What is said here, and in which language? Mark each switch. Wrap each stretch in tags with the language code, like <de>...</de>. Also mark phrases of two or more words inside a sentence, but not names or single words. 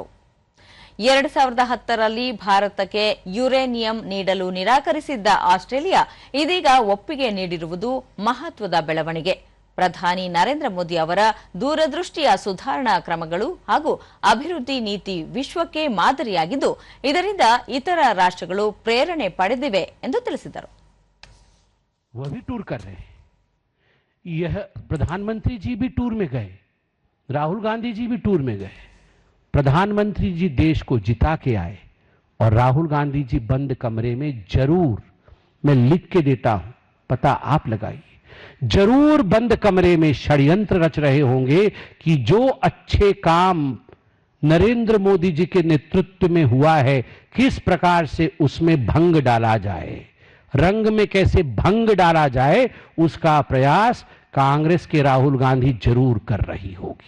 <kn>2010ರಲ್ಲಿ ಭಾರತಕ್ಕೆ ಯುರೇನಿಯಂ ನೀಡಲು ನಿರಾಕರಿಸಿದ್ದ ಆಸ್ಟ್ರೇಲಿಯಾ ಇದೀಗ ಒಪ್ಪಿಗೆ ನೀಡಿರುವುದು ಮಹತ್ವದ ಬೆಳವಣಿಗೆ. ಪ್ರಧಾನಿ ನರೇಂದ್ರ ಮೋದಿ ಅವರ ದೂರದೃಷ್ಟಿಯ ಸುಧಾರಣಾ ಕ್ರಮಗಳು ಹಾಗೂ ಅಭಿವೃದ್ಧಿ ನೀತಿ ವಿಶ್ವಕ್ಕೆ ಮಾದರಿಯಾಗಿದ್ದು ಇದರಿಂದ ಇತರ ರಾಷ್ಟ್ರಗಳು ಪ್ರೇರಣೆ ಪಡೆದಿವೆ ಎಂದು ತಿಳಿಸಿದರು.</kn> <hi>प्रधानमंत्री जी भी टूर में गए, राहुल गांधी जी भी टूर में गए. प्रधानमंत्री जी देश को जिता के आए और राहुल गांधी जी बंद कमरे में जरूर, मैं लिख के देता हूं, पता आप लगाइए, जरूर बंद कमरे में षड्यंत्र रच रहे होंगे कि जो अच्छे काम नरेंद्र मोदी जी के नेतृत्व में हुआ है किस प्रकार से उसमें भंग डाला जाए, रंग में कैसे भंग डाला जाए, उसका प्रयास कांग्रेस के राहुल गांधी जरूर कर रही होगी.</hi>